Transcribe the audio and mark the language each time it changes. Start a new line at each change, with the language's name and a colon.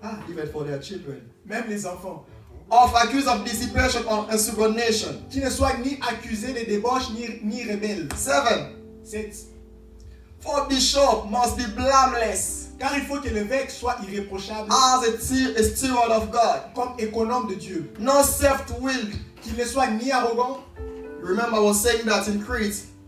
English: even for their children,
French: même les enfants,
English: of accused of dissipation or insubordination.
French: qui ne soient ni accusés de débauche ni rebelles. 7. 7.
English: For bishop must be blameless
French: Car il faut que l'évêque soit irréprochable
English: as a steward of God,
French: comme économe de Dieu.
English: not self-willed.
French: Qu'il ne soit ni arrogant.
English: Remember, I was saying that in Crete,